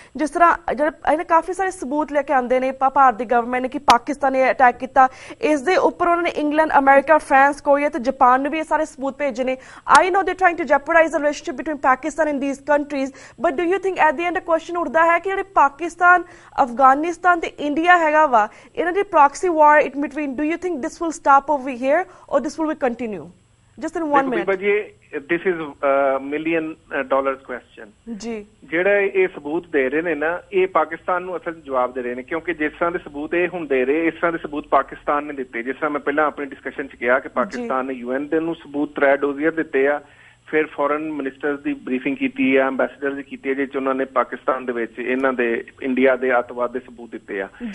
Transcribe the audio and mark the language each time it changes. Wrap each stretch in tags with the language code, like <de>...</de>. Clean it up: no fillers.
<pa>ਜਿਸ ਤਰ੍ਹਾਂ ਜਿਹੜੇ ਕਾਫੀ ਸਾਰੇ ਸਬੂਤ ਲੈ ਕੇ ਆਉਂਦੇ ਨੇ ਭਾਰਤ ਦੀ ਗਵਰਨਮੈਂਟ ਨੇ ਕਿ ਪਾਕਿਸਤਾਨ ਨੇ ਅਟੈਕ ਕੀਤਾ, ਇਸ ਦੇ ਉੱਪਰ ਉਹਨਾਂ ਨੇ ਇੰਗਲੈਂਡ, ਅਮਰੀਕਾ, ਫਰਾਂਸ, ਕੋਰੀਆ ਤੇ ਜਾਪਾਨ ਨੂੰ ਵੀ ਇਹ ਸਾਰੇ ਸਬੂਤ ਭੇਜੇ ਨੇ।</pa> <en>I know they trying to jeopardise the relationship between Pakistan and these countries, but do you think at the end question</en> <pa>ਉੱਠਦਾ ਹੈ ਕਿ ਜਿਹੜੇ ਪਾਕਿਸਤਾਨ, ਅਫਗਾਨਿਸਤਾਨ ਤੇ ਇੰਡੀਆ ਹੈਗਾ ਵਾ, ਇਹਨਾਂ ਦੀ ਪ੍ਰੌਕਸੀ ਵਾਰ</pa> <en>In between, do you think this will stop over here or this will continue? Just in 1 minute. This is a $1 million question.</en> <pa>ਜਿਹੜਾ ਇਹ ਸਬੂਤ ਦੇ ਰਹੇ ਨੇ ਨਾ, ਇਹ ਪਾਕਿਸਤਾਨ ਨੂੰ ਅਸਲ ਜਵਾਬ ਦੇ ਰਹੇ ਨੇ, ਕਿਉਂਕਿ ਜਿਸ ਤਰ੍ਹਾਂ ਦੇ ਸਬੂਤ ਇਹ ਹੁਣ ਦੇ ਰਹੇ, ਇਸ ਤਰ੍ਹਾਂ ਦੇ ਸਬੂਤ ਪਾਕਿਸਤਾਨ ਨੇ ਦਿੱਤੇ। ਜਿਸ ਤਰ੍ਹਾਂ ਮੈਂ ਪਹਿਲਾਂ ਆਪਣੀ ਡਿਸਕਸ਼ਨ 'ਚ ਕਿਹਾ ਕਿ ਪਾਕਿਸਤਾਨ ਨੇ UN ਦੇ ਨੂੰ ਸਬੂਤ 3 ਡੋਜ਼ੀਅਰ ਦਿੱਤੇ ਆ, ਫਿਰ ਫੋਰਨ ਮਿਨਿਸਟਰਸ ਦੀ ਬਰੀਫਿੰਗ ਕੀਤੀ ਆ, ਐਂਬੈਸਡਰ ਦੀ ਕੀਤੀ ਹੈ, ਜਿਸ 'ਚ ਉਹਨਾਂ ਨੇ ਪਾਕਿਸਤਾਨ ਦੇ ਵਿੱਚ ਇਹਨਾਂ ਦੇ ਇੰਡੀਆ ਦੇ ਅੱਤਵਾਦ ਦੇ ਸਬੂਤ ਦਿੱਤੇ ਆ।</pa>